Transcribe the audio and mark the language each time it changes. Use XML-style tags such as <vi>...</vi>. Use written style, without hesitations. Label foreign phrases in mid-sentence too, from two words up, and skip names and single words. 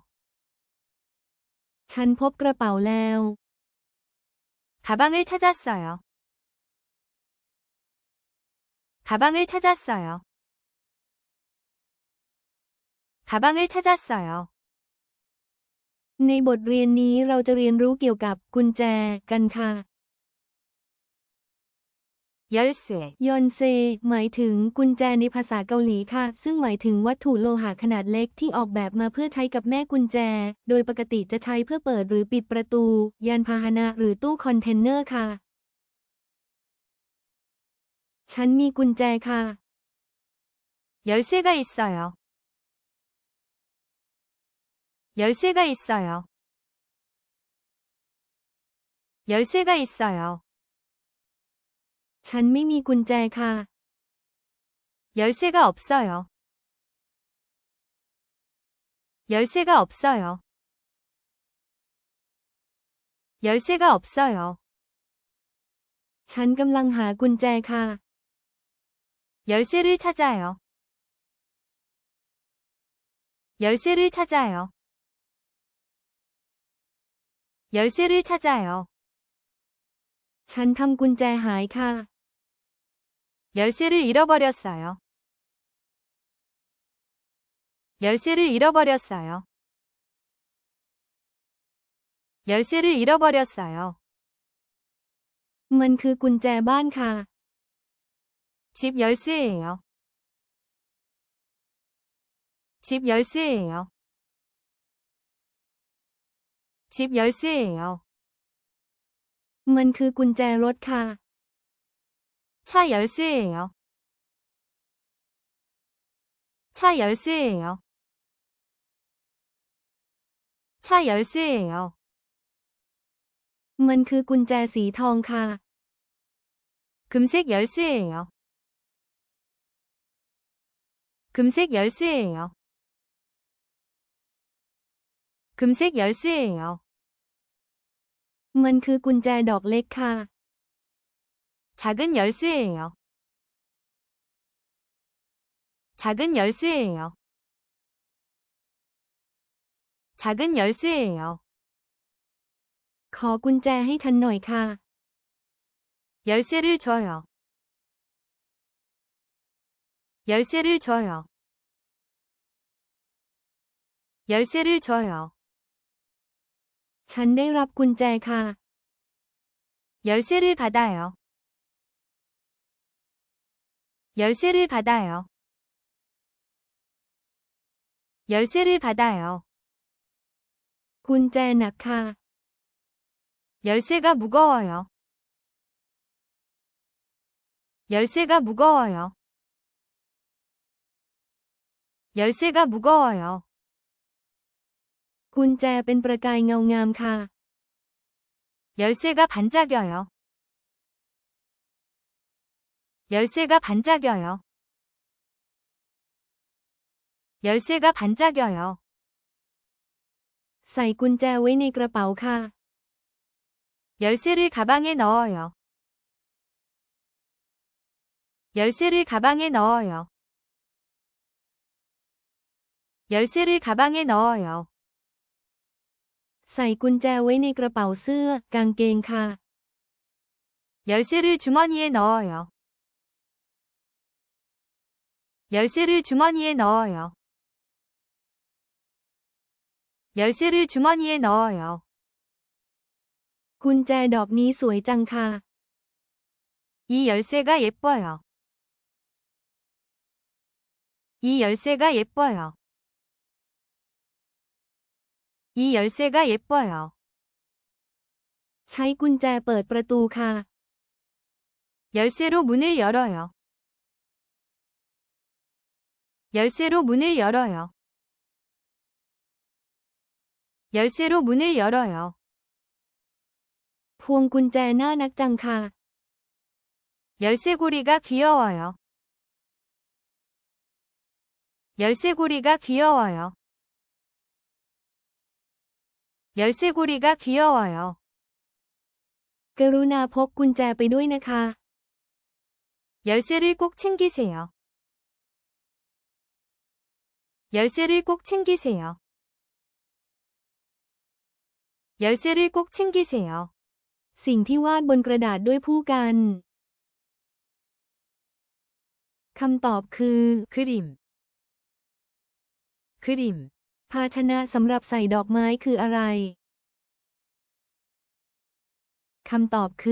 <th>ฉันพบกระเป๋าแล้ว</th> <ko>가방을 찾았어요. 가방을 찾았어요. 가방을 찾았어요.</ko> <th>ในบทเรียนนี้เราจะเรียนรู้เกี่ยวกับกุญแจกันค่ะ</th> <ko>열쇠,</ko> <th>ยอนเซหมายถึงกุญแจในภาษาเกาหลีค่ะ ซึ่งหมายถึงวัตถุโลหะขนาดเล็กที่ออกแบบมาเพื่อใช้กับแม่กุญแจ โดยปกติจะใช้เพื่อเปิดหรือปิดประตู ยานพาหนะหรือตู้คอนเทนเนอร์ค่ะ ฉันมีกุญแจค่ะ</th> <ko>열쇠가 있어요. 열쇠가 있어요. 열쇠가 있어요.</ko> <th>ฉันไม่มีกุญแจค่ะ</th> <ko>열쇠가 없어요. 열쇠가 없어요. 열쇠가 없어요.</ko> <th>ฉันกำลังหากุญแจค่ะ</th> <ko>열쇠를 찾아요. 열쇠를 찾아요. 열쇠를 찾아요.</ko> <th>ฉันทำกุญแจหายค่ะ</th> <ko>열쇠를 잃어버렸어요. 열쇠를 잃어버렸어요. 열쇠를 잃어버렸어요.</ko> <th>มันคือกุญแจบ้านค่ะ</th> <ko>집 열쇠예요. 집 열쇠예요. 집 열쇠예요.</ko> <th>มันคือกุญแจรถค่ะ</th> <ko>차 열쇠예요. 차 열쇠예요. 차 열쇠예요.</ko> <th>มันคือกุญแจสีทองค่ะ</th> <ko>금색 열쇠예요. 금색 열쇠예요. 금색 열쇠예요.</ko> <th>มันคือกุญแจดอกเล็กค่ะ</th> <ko>작은 열쇠예요. 작은 열쇠예요. 작은 열쇠예요.</ko> <th>ขอกุญแจให้ฉันหน่อยค่ะ</th> <ko>열쇠를 줘요. 열쇠를 줘요. 열쇠를 줘요.</ko> <th>ฉันได้รับกุญแจค่ะ</th> <ko>열쇠를 받아요. 열쇠를 받아요. 열쇠를 받아요.</ko> <th>กุญแจหนักค่ะ</th> <ko>열쇠가 무거워요. 열쇠가 무거워요. 열쇠가 무거워요.</ko> <th>กุญแจเป็นประกายเงางามค่ะ</th> <ko>열쇠가 반짝여요. 열쇠가 반짝여요. 열쇠가 반짝여요.</ko> <th>ใส่กุญแจไว้ในกระเป๋าค่ะ</th> <ko>열쇠를 가방에 넣어요. 열쇠를 가방에 넣어요. 열쇠를 가방에 넣어요.</ko> <th>ใส่กุญแจไว้ในกระเป๋าเสื้อกางเกงค่ะ</th> <ko>열쇠를 주머니에 넣어요. 열쇠를 주머니에 넣어요. 열쇠를 주머니에 넣어요.</ko> <th>กุญแจดอกนี้สวยจังค่ะ</th> <ko>이 열쇠가 예뻐요. 이 열쇠가 예뻐요. 이 열쇠가 예뻐요.</ko> <th>ใช้กุญแจเปิดประตูค่ะ</th> <ko>열쇠로 문을 열어요. 열쇠로 문을 열어요. 열쇠로 문을 열어요.</ko> <th>พวงกุญแจน่านักจังค่ะ</th> <ko>열쇠고리가 귀여워요. 열쇠고리가 귀여워요. 열쇠고리가 귀여워요.</ko> <th>กรุณาพกกุญแจไปด้วยนะคะ</th> <ko>열쇠를 꼭 챙기세요. 열쇠를 꼭 챙기세요. 열쇠를 꼭 챙기세요.</ko> <th>สิ่งที่วาดบนกระดาษด้วยผู้กัน คำตอบคือ</th> <ko>그림. 그림.</ko> <th>ภาชนะสำหรับใส่ดอกไม้คืออะไร คำตอบคือ</th>